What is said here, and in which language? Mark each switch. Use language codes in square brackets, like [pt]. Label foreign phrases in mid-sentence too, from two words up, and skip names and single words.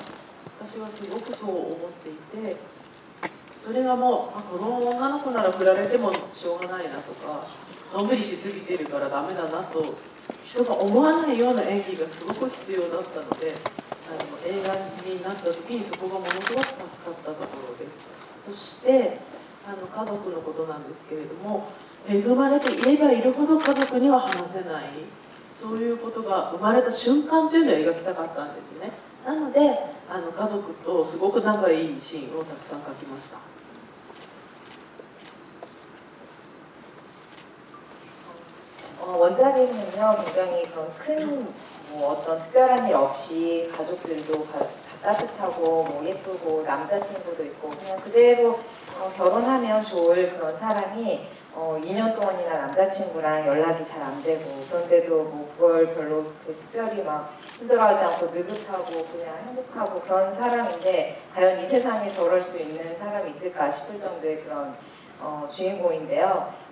[ja] 私はすごくそう思っていて、それがもうこの女の子なら振られてもしょうがないなとか、のんびりしすぎてるからダメだなと人が思わないような演技がすごく必要だったので、映画になった時にそこがものすごく助かったところです。そして家族のことなんですけれども、恵まれていればいるほど家族には話せない、そういうことが生まれた瞬間というのを描きたかったんですね。なので家族とすごく仲いいシーンをたくさん描きました。 [ko] 원작에는요 굉장히 그런 큰 뭐 어떤 특별한 일 없이 가족들도 다 따뜻하고 뭐 예쁘고 남자친구도 있고 그냥 그대로 결혼하면 좋을 그런 사람이 2년 동안이나 남자친구랑 연락이 잘 안 되고 그런데도 뭐 그걸 별로 특별히 막 힘들어하지 않고 느긋하고 그냥 행복하고 그런 사람인데 과연 이 세상에 저럴 수 있는 사람이 있을까 싶을 정도의 그런 주인공인데요.